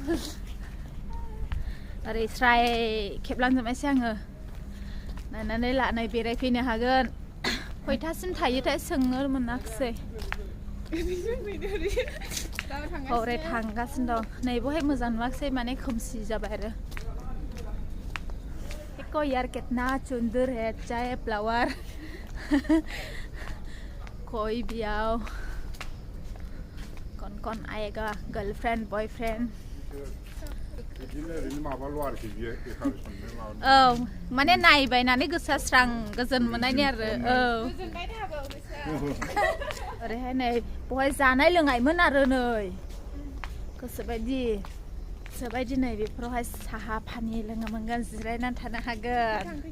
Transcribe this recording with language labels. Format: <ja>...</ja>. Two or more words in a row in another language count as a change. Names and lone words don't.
<brx>ओरै स्राय खेबलांजोबनायसै आङो नायनानै लानाय बेरायफैनो हागोन खयथासिम थायोथाय सोंनो मोनाखिसै हरै थांगासिनो दं नै बहाय मोजां नुवाखिसै माने खोमसि जाबाय आरो एको</brx> <hi>यार कितना सुंदर है चाहे फ्लावर कोई भी आओ कौन आएगा</hi> <en>girlfriend boyfriend</en> <brx>औ माने नायबायनानै गोसोआ स्रां गोजोन मोननायनि आरो औ ओरैहाय नै बहाय जानाय लोंनायमोन आरो नै गोसोबायदि नै बेफोरावहाय साहा पानि लोंनो मोनगोन जिरायनानै थानो हागोन</brx>